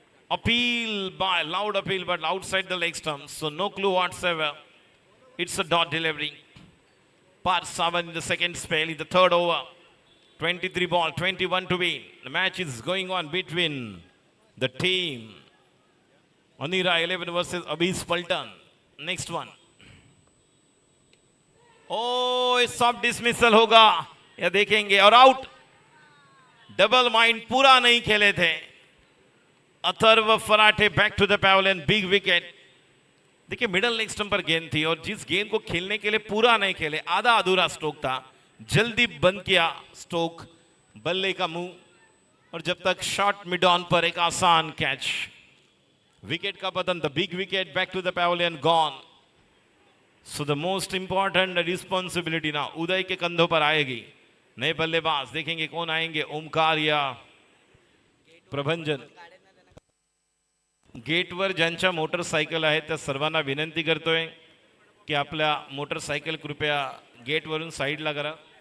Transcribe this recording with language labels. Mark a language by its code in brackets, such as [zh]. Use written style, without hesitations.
[en] Appeal by loud appeal, but outside the leg stump, so no clue whatsoever. It's a dot delivery. Parth Sawan in the second spell in the 3rd over. 23 ball, 21 to win. The match is going on between the team Anira 11 versus Abis Paltan. Next one. Oh, soft dismissal [hi] होगा या देखेंगे. और out. Double mind पूरा नहीं खेले थे. [en] Atharva Pharate back to the pavilion. Big wicket. [hi] देखिए middle leg stump पर गेंद थी और जिस गेंद को खेलने के लिए पूरा नहीं खेले, आधा अधूरा स्ट्रोक था, जल्दी बंद किया स्ट्रोक बल्ले का मुंह. और जब तक शॉट मिड ऑन पर एक आसान कैच. विकेट का पतन. [en] The big wicket back to the pavilion gone. So the most important responsibility [hi] ना उदय के कंधों पर आएगी. नए बल्लेबाज देखेंगे कौन आएंगे. ओमकार या प्रभंजन. [mr] गेटवर ज्यांच्या मोटरसायकल आहेत त्या सर्वांना विनंती करतोय की आपल्या मोटरसायकल कृपया गेटवरून साईडला करा.